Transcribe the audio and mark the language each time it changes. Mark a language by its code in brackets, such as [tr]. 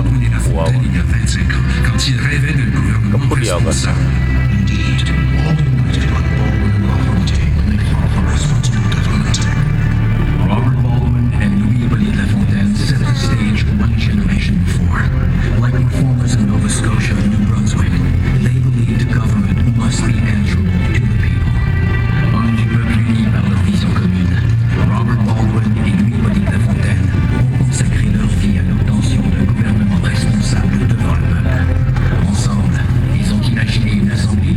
[fr] Lafontaine il y a 25 ans, quand il rêvait d'un gouvernement responsable. [en] Indeed, all united like Baldwin and Lafontaine when they fought for responsible government. Robert Baldwin and Louis Hippolyte Lafontaine set the stage one generation before. Like reformers in Nova Scotia and New Brunswick, they believed government must be answerable to the people. [fr] Hommes du peuple unis par leur vision commune, Robert Baldwin et Louis Hippolyte Lafontaine ont consacré leur vie à l'obtention d'un gouvernement responsable devant le peuple. Ensemble, ils ont imaginé une assemblée